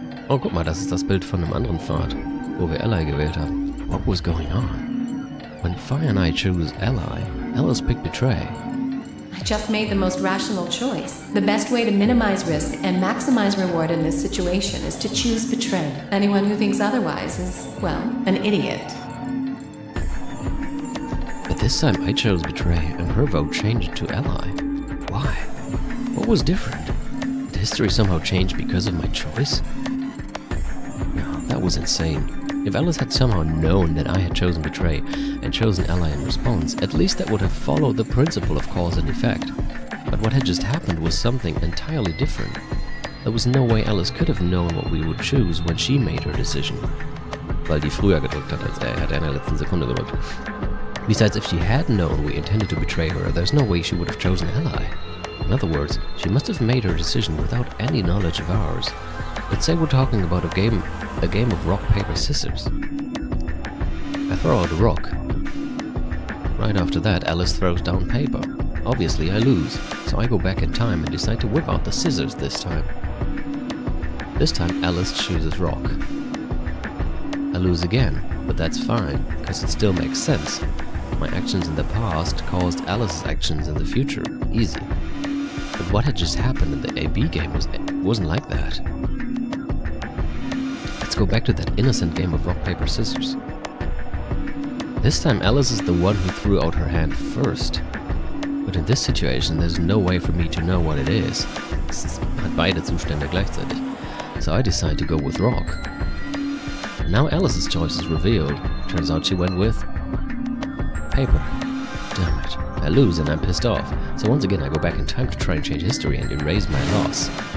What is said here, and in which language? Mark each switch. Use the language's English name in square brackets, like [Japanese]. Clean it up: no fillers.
[German] Oh, guck mal, das ist das Bild von einem anderen Pfad, wo wir Ally gewählt haben. [English] What was going on? When Fire and I chose Ally, Alice picked Betray. I just made the most rational choice. The best way to minimize risk and maximize reward in this situation is to choose Betray. Anyone who thinks otherwise is, well, an idiot. But this time I chose Betray and her vote changed to Ally. Why? What was different? history somehow changed because of my choice? No, that was insane. If Alice had somehow known that I had chosen Betray and chosen Ally in response, at least that would have followed the principle of cause and effect. But what had just happened was something entirely different. There was no way Alice could have known what we would choose when she made her decision. [German] Weil die früher gedrückt hat als er. Hat er in der letzten Sekunde gedrückt. [English] Besides, if she had known we intended to betray her, there's no way she would have chosen Ally. In other words, she must have made her decision without any knowledge of ours. Let's say we're talking about a game of rock, paper, scissors. I throw out a rock. Right after that, Alice throws down paper. Obviously, I lose, so I go back in time and decide to whip out the scissors this time. This time, Alice chooses rock. I lose again, but that's fine, because it still makes sense. My actions in the past caused Alice's actions in the future. Easy. But what had just happened in the AB game wasn't like that. Let's go back to that innocent game of rock, paper, scissors. This time Alice is the one who threw out her hand first. But in this situation, there's no way for me to know what it is. [German] Es hat beide Zustände gleichzeitig. [English] So I decide to go with rock. Now Alice's choice is revealed. Turns out she went with paper. Damn it. I lose and I'm pissed off. So once again I go back in time to try and change history and erase my loss.